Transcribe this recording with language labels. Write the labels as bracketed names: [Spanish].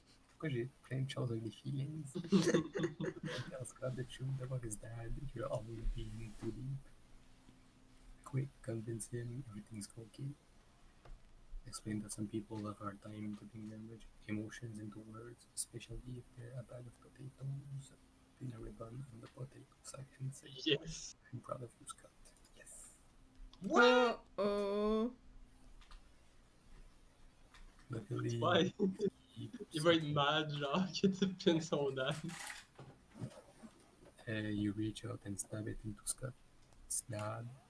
[French] Pourquoi j'ai plein de choses avec des feelings? [English] Tell Scott the truth about his dad. You're all being too deep. Quick, convince him everything's okay. Explain that some people have a hard time putting their emotions into words, especially if they're a bag of potatoes. Pin a ribbon on the potato section. Say, Yes. I'm proud of you, Scott. Yes. What? Oh. Luckily, [French] Ouais. [English] he [French] Il va être mad, genre, que tu pines son dad. [English] you reach out and stab it into Scott's dad.